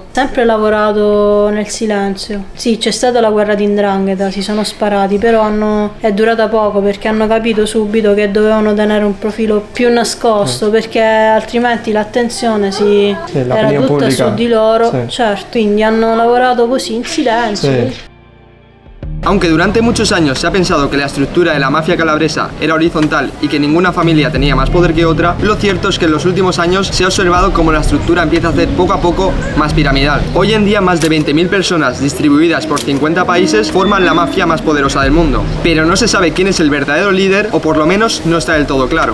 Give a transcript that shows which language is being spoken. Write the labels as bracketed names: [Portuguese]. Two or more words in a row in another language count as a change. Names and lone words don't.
[Italian] Sempre lavorato nel silenzio. Sì, c'è stata la guerra di 'ndrangheta, si sono sparati, però è durata poco perché hanno capito subito che dovevano tenere un profilo più nascosto perché altrimenti l'attenzione era tutta pubblica. su di loro. Sì. Certo, quindi hanno lavorato così in silenzio. Sì. [Spanish] Aunque durante muchos años se ha pensado que la estructura de la mafia calabresa era horizontal y que ninguna familia tenía más poder que otra, lo cierto es que en los últimos años se ha observado cómo la estructura empieza a hacer poco a poco más piramidal. Hoy en día más de 20.000 personas distribuidas por 50 países forman la mafia más poderosa del mundo, pero no se sabe quién es el verdadero líder o por lo menos no está del todo claro.